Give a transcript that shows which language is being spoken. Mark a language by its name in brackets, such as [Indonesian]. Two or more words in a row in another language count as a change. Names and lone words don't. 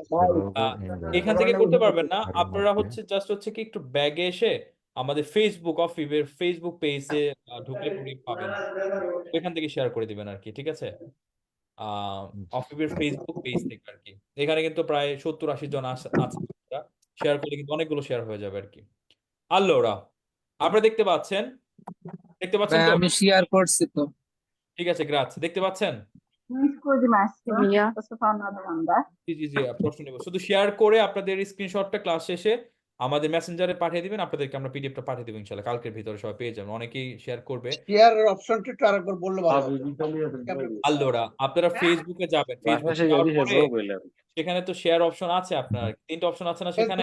[Bangla] এখান থেকে করতে পারবেন না আপনারা হচ্ছে জাস্ট হচ্ছে কি একটু ব্যাগে এসে আমাদের ফেসবুক অফিসের ফেসবুক পেজে ঢুকলে পাবেন এখান থেকে শেয়ার করে দিবেন আর কি ঠিক আছে অফিবের ফেসবুক পেজ থেকে আর কি। এখানে কিন্তু প্রায় 70-80 জন আছে। শেয়ার করলে কিন্তু অনেকগুলো শেয়ার হয়ে যাবে আর কি। Allora, আপনারা দেখতে পাচ্ছেন তো? আমি শেয়ার করছি তো। ঠিক আছে, গ্রাzie। দেখতে পাচ্ছেন? [Italian] Mi scusi Massimo, Via. posso fare una domanda? [Bangla] জি জি জি, প্রশ্ন নেব। শুধু শেয়ার করে আপনাদের স্ক্রিনশটটা ক্লাস শেষে আমাদের মেসেঞ্জারে পাঠিয়ে দিবেন, আপনাদেরকে আমরা পিডিএফটা পাঠিয়ে দেবো ইনশাআল্লাহ। কালকের ভিতরে সবাই পেয়ে যাবেন, অনেকেই শেয়ার করবে। শেয়ারের অপশনটা একটু আরেকবার বললে ভালো হবে। Allora, আপনারা ফেসবুকে যাবেন, ফেসবুকে যাওয়ার পরে সেখানে তো শেয়ার অপশন আছে, আপনার 3টা অপশন আছে না সেখানে?